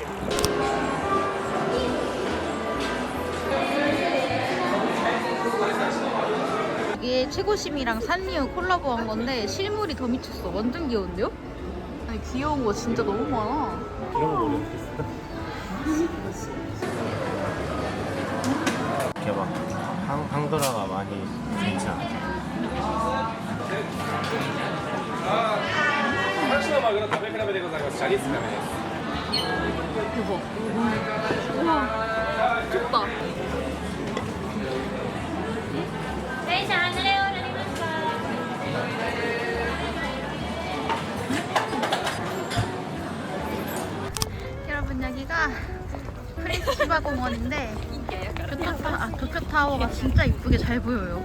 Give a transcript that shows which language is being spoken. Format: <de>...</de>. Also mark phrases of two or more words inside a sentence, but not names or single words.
<ko>이게 최고심이랑 산리오 콜라보한 건데 실물이 더 미쳤어. 완전 귀여운데요? 아니 귀여운 거 진짜 너무 많아. 이런 거 모르겠어. 이렇게 막 한글화가 많이 괜찮아.</ko> <ja>3 種のマグロ食べ比べでございます。シャリスカメです。</ja> <ko>대박. 우와. 좋다. 여러분 여기가 프린스 시바 공원인데 도쿄타워가 진짜 이쁘게 잘 보여요.</ko>